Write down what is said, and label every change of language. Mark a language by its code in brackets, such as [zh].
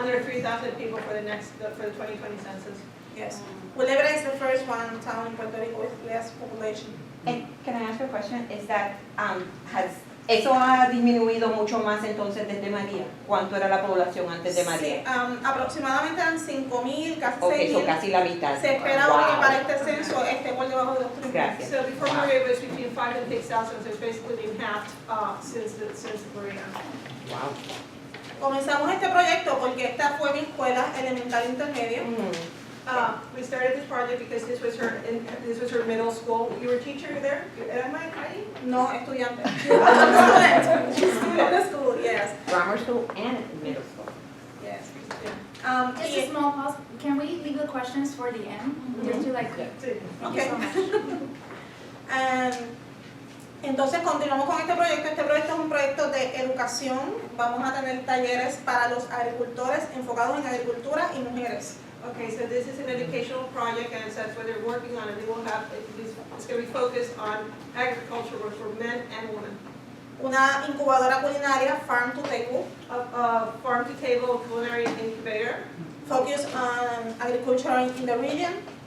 [en] Under 3,000 people for the 2020 census. Yes. Culebra is the first one town in Puerto Rico with less population. And can I ask you a question? Is that, [es] ¿eso ha disminuido mucho más entonces desde María? ¿Cuánto era la población antes de María? Sí, aproximadamente eran 5,000, casi 6,000. [en] Okay, so [es] casi la mitad. Se espera ahora que para este censo esté por debajo de los 3,000. Gracias. [en] So before Maria, it was between 5,000 and 6,000. So it's basically been halved since Maria. Wow. [es] Comenzamos este proyecto porque esta fue mi escuela elemental intermedia. [en] We started this project because this was her middle school. You were a teacher there? Am I right? [es] No, estudiante. [en] Student. She's student at school, yes. Grammar school and middle school. Yes. Yeah. Just a small pause. Can we leave the questions for the end? Just to like, thank you so much. [es] Entonces continuamos con este proyecto. Este proyecto es un proyecto de educación. Vamos a tener talleres para los agricultores enfocados en agricultura y mujeres. [en] Okay, so this is an educational project, and that's what they're working on, and they will have, it's going to be focused on agriculture work for men and women. [es] Una incubadora culinaria, [en] farm to table. A farm to table culinary incubator. Focus on agriculture in the region.